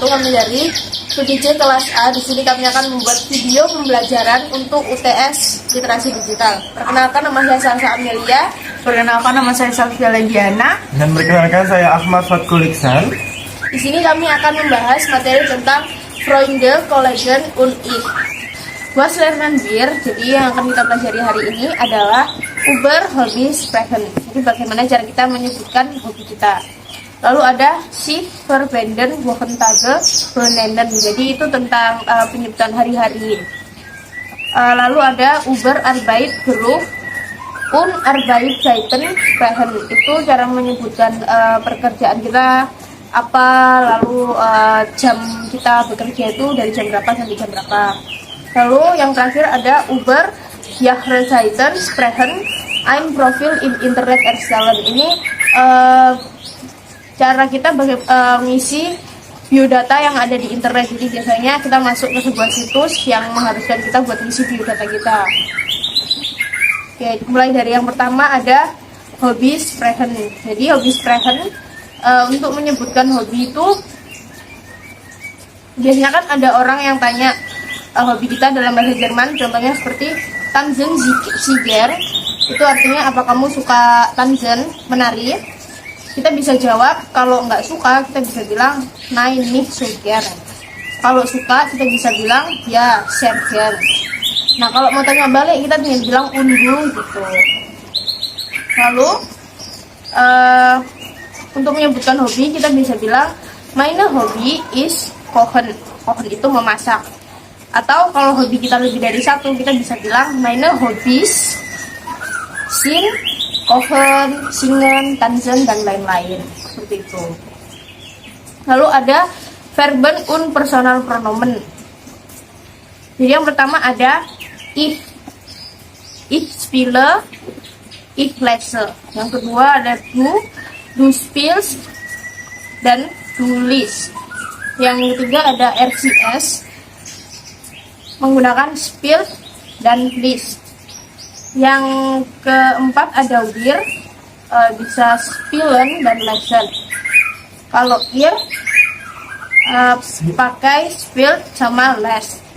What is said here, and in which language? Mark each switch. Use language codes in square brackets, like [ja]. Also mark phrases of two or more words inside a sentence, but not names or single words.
[id] Kami dari PDJ kelas A. Di sini kami akan membuat video pembelajaran untuk UTS Literasi Digital. Perkenalkan, nama saya Salsa Amelia. Perkenalkan, nama saya Safia Legiana. Dan perkenalkan, saya Ahmad Fatkul Iksan. Di sini kami akan membahas materi tentang [de] Freunde, Kollegen, und ich. Was lernen wir? [id] Jadi yang akan kita pelajari hari ini adalah [de] über Hobby sprechen. [id] Jadi bagaimana cara kita menyebutkan hobi kita. Lalu ada [de] sich verwenden Wochentage benennen. [id] Jadi itu tentang penyebutan hari-hari. Lalu ada [de] über Arbeit, Beruf, und Arbeitszeiten sprechen. [id] Itu cara menyebutkan pekerjaan kita apa, lalu jam kita bekerja itu dari jam berapa sampai jam berapa. Lalu yang terakhir ada [de] über Jahreszeiten sprechen ein Profil in Internet erstellen. [id] Ini cara kita mengisi biodata yang ada di internet. Jadi biasanya kita masuk ke sebuah situs yang mengharuskan kita buat mengisi biodata kita. Oke, mulai dari yang pertama ada [de] Hobby sprechen. [id] Jadi [de] Hobby sprechen [id] untuk menyebutkan hobi itu biasanya kan ada orang yang tanya hobi kita dalam bahasa Jerman, contohnya seperti [de] Tanzen Ziger. [id] Itu artinya apa kamu suka tanzen, menari? Kita bisa jawab, kalau nggak suka kita bisa bilang [de] nein nicht so gern. [id] Kalau suka kita bisa bilang [de] ya sehr gern. [id] Nah kalau mau tanya balik kita tinggal bilang undu gitu. Lalu untuk menyebutkan hobi kita bisa bilang [de] meine Hobby is kochen. [id] Kochen itu memasak. Atau kalau hobi kita lebih dari satu kita bisa bilang [de] meine Hobbys sind kochen, singen, tanzen, [id] dan lain-lain. Seperti itu. Lalu ada [de] Verben und Personal Pronomen. [id] Jadi yang pertama ada ich. [de] Ich spiele, ich lese. [id] Yang kedua ada [de] du spielst, [id] dan [de] du liest. [id] Yang ketiga ada RCS, menggunakan spiel dan list. Yang keempat ada wir, bisa spielen dan lesen. Kalau ihr pakai spiel sama les.